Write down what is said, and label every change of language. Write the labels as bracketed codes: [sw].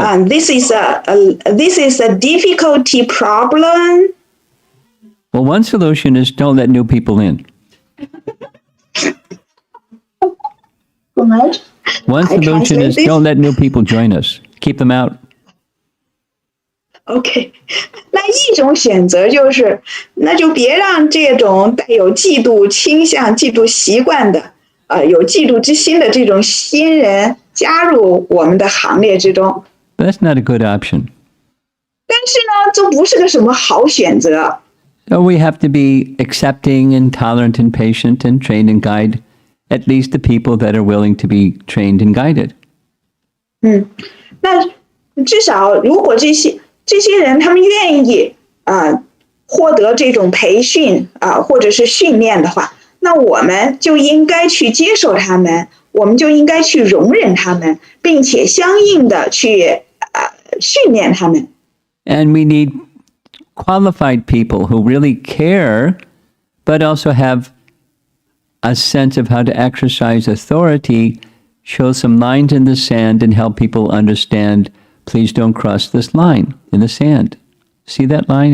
[en] And this is a difficulty problem. well, one solution is don't let new people in. One solution is don't let new people join us. Keep them out. [zh] OK， 那一种选择就是，那就别让这种带有嫉妒倾向、嫉妒习惯的，有嫉妒之心的这种新人加入我们的行列之中。 [en] But that's not a good option. [zh] 但是呢，这不是个什么好选择。 [en] So we have to be accepting and tolerant and patient and train and guide at least the people that are willing to be trained and guided. [zh] 那至少如果这些人他们愿意获得这种培训或者是训练的话，那我们就应该去接受他们，我们就应该去容忍他们，并且相应的去训练他们。 [en] And we need qualified people who really care, but also have a sense of how to exercise authority, show some lines in the sand, and help people understand, please don't cross this line in the sand. See that line?